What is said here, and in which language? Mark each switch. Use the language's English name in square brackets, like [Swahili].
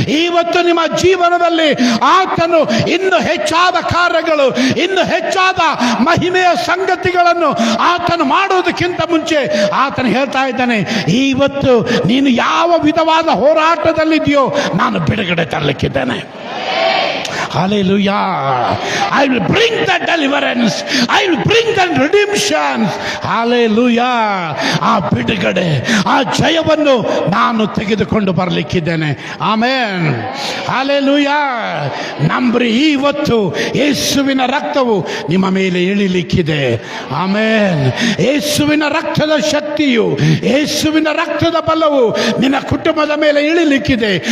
[Kannada] ಇವತ್ತು ನಿಮ್ಮ ಜೀವನದಲ್ಲಿ ಆತನು ಇನ್ನು ಹೆಚ್ಚಾದ ಕಾರ್ಯಗಳು, ಇನ್ನು ಹೆಚ್ಚಾದ ಮಹಿಮೆಯ ಸಂಗತಿಗಳನ್ನು ಆತನು ಮಾಡುವುದಕ್ಕಿಂತ ಮುಂಚೆ ಆತನು ಹೇಳ್ತಾ ಇದ್ದಾನೆ, ಇವತ್ತು ನೀನು ಯಾವ ವಿಧವಾದ ಹೋರಾಟದಲ್ಲಿದೆಯೋ ನಾನು ಬಿಡುಗಡೆ ತರಲಿಕ್ಕಿದ್ದೇನೆ. [English] Hallelujah. I will bring that deliverance. I will bring that redemption. Hallelujah. [Kannada] ಆ ಬಿಡುಗಡೆ, ಆ ಜಯವನ್ನು ನಾನು ತೆಗೆದುಕೊಂಡು ಬರಲಿಕ್ಕಿದ್ದೇನೆ. ಆಮೆನ್. Hallelujah. ನಂಬ್ರಿ, ಇವತ್ತು ಯೇಸುವಿನ ರಕ್ತವು ನಿಮ್ಮ ಮೇಲೆ ಇಳಿಲಿಕ್ಕಿದೆ. ಆಮೆನ್. ಯೇಸುವಿನ ರಕ್ತದ ಶಕ್ತಿಯು, ಯೇಸುವಿನ ರಕ್ತದ ಬಲವು ನಿನ್ನ ಕುಟುಂಬದ ಮೇಲೆ ಇಳಿಲಿಕ್ಕಿದೆ.